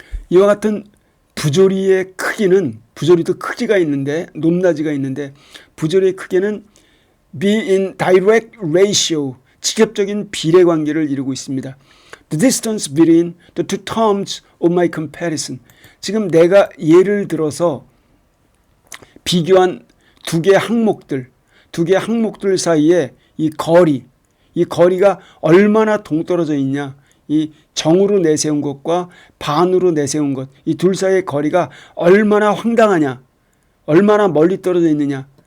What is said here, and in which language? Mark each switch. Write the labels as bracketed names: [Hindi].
[Korean] 이와 같은 부조리의 크기는 부조리도 크기가 있는데 높낮이가 있는데 부조리의 크기는 [English] be in direct ratio [Korean] 직접적인 비례관계를 이루고 있습니다. [English] The distance between the two terms of my comparison. [Korean] 지금 내가 예를 들어서 비교한 두 개의 항목들 사이에 이 거리가 얼마나 동떨어져 있냐. 이 정으로 내세운 것과 반으로 내세운 것, 이 둘 사이의 거리가 얼마나 황당하냐, 얼마나 멀리 떨어져 있느냐.